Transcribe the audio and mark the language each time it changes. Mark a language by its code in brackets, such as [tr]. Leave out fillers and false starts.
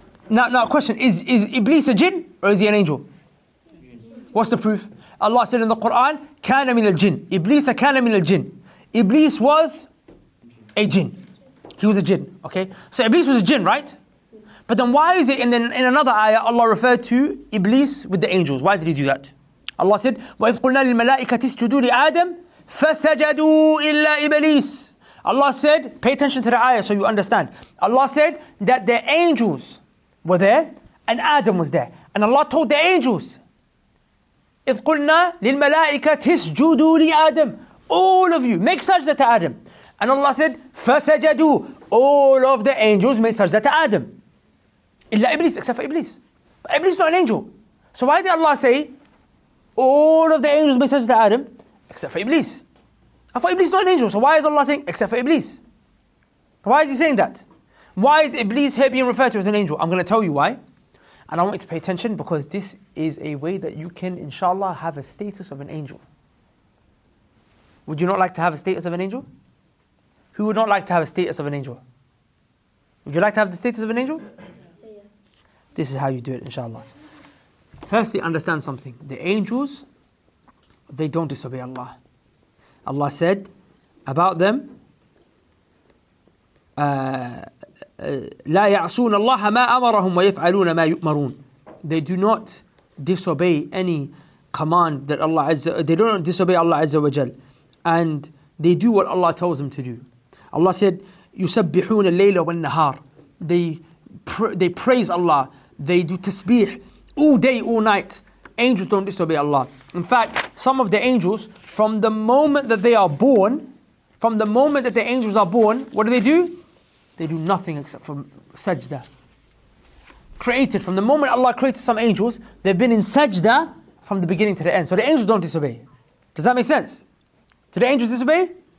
[en] Now question, is Iblis a jinn or is he an angel? What's the proof? Allah said in the Quran, [ar] كَانَ مِنَ الْجِنِّ Iblis كَانَ مِنَ الْجِنِّ. [en] Iblis was a jinn. He was a jinn, okay? So Iblis was a jinn, right? But then why is it in another ayah Allah referred to Iblis with the angels? Why did he do that? Allah said, [ar] وَإِذْ قُلْنَا لِلْمَلَائِكَةِ اسْجُدُوا لِآدَمَ فَسَجَدُوا إِلَّا إِبْلِيسَ. [en] Allah said, pay attention to the ayah so you understand. Allah said that the angels were there and Adam was there. And Allah told the angels, [ar] إِذْ قُلْنَا لِلْمَلَائِكَةِ اسْجُدُوا لِآدَمَ. [en] All of you, make sajda to Adam. And Allah said, فَسَجَدُوا. All of the angels made sajda to Adam. إِلَّا Iblis, except for Iblis. But Iblis is not an angel. So why did Allah say, all of the angels made sajda to Adam, except for Iblis? I thought Iblis is not an angel, so why is Allah saying, except for Iblis? Why is He saying that? Why is Iblis here being referred to as an angel? I'm going to tell you why. And I want you to pay attention, because this is a way that you can, inshallah, have a status of an angel. Would you not like to have a status of an angel? Who would not like to have a status of an angel? Would you like to have the status of an angel? Yeah. This is how you do it, inshallah. Firstly, understand something. The angels, they don't disobey Allah. Allah said about them, [ar] لا يعصون الله ما أمرهم ويفعلون ما يؤمرون. [en] They do not disobey any command that Allah Azza, they don't disobey Allah Azza wa Jal, and they do what Allah tells them to do. Allah said, [ar] يسبحون الليل والنهار. [en] They praise Allah. They do tasbih all day, all night. Angels don't disobey Allah. In fact, some of the angels, from the moment that they are born, from the moment that the angels are born, what do? They do nothing except for sajda. Created, from the moment Allah created some angels, they've been in sajda from the beginning to the end. So the angels don't disobey. Does that make sense? Do the angels disobey?